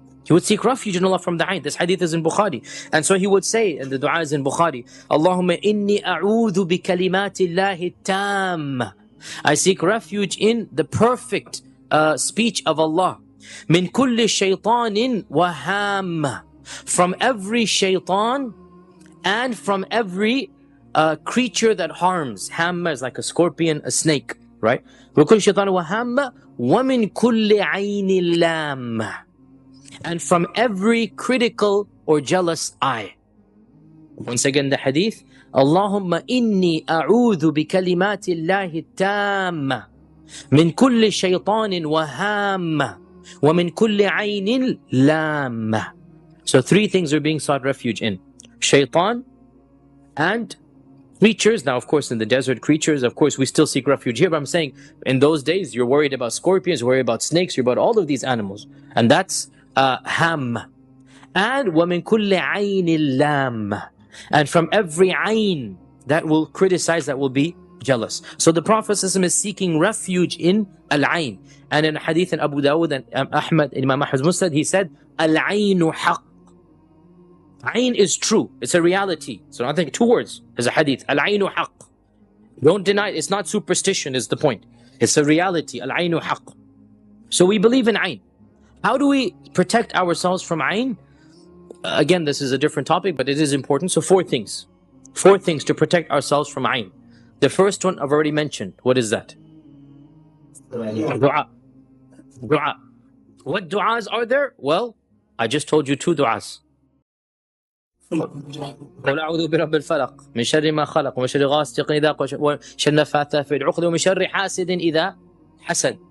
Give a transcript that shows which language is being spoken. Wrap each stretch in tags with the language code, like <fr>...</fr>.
<en>He would seek refuge in Allah from the Ayn. This hadith is in Bukhari. And so he would say, and the dua is in Bukhari,</en> <ar>Allahumma inni a'udhu bi kalimati Allahi tam.</ar> <en>I seek refuge in the perfect speech of Allah.</en> <ar>من كل شيطان وهام.</ar> <en>From every shaitan and from every creature that harms. Hamma is like a scorpion, a snake, right?</en> <ar>وكل شيطان وهام ومن كل عين لام.</ar> <en>And from every critical or jealous eye. Once again the hadith,</en> <ar>اللهم إني أعوذ بكلمات الله التامة من كل شيطان وهام ومن كل عين لام.</ar> <en>So three things are being sought refuge in. Shaitan and creatures. Now, of course, in the desert, creatures, of course, we still seek refuge here. But I'm saying, in those days, you're worried about scorpions, you're worried about snakes, you're about all of these animals. And that's ham. And</en> <ar>وَمِن كُلِّ عَيْنِ lam.</ar> <en>And from every ayn that will criticize, that will be jealous. So the Prophet is seeking refuge in Al-Ayn. And in a hadith in Abu Dawud and Ahmad, in Imam Ahmad's Musnad, he said,</en> <ar>Al-Aynu haqq.</ar> <en>Ayn is true. It's a reality. So I think two words. There's a hadith.</en> <ar>Al-Aynu haqq.</ar> <en>Don't deny it. It's not superstition is the point. It's a reality.</en> <ar>Al-Aynu haqq.</ar> <en>So we believe in Ayn. How do we protect ourselves from Ayn? Again, this is a different topic, but it is important. So four things. Four things to protect ourselves from Ayn. The first one I've already mentioned. What is that? Dua. Dua. What du'as are there? Well, I just told you two du'as.</en> <ar>قل أعوذ برب الفلق من شر ما خلق ومن شر غاسق إذا وقب وشر النفاثات في العقد ومن شر حاسد إذا حسد.</ar>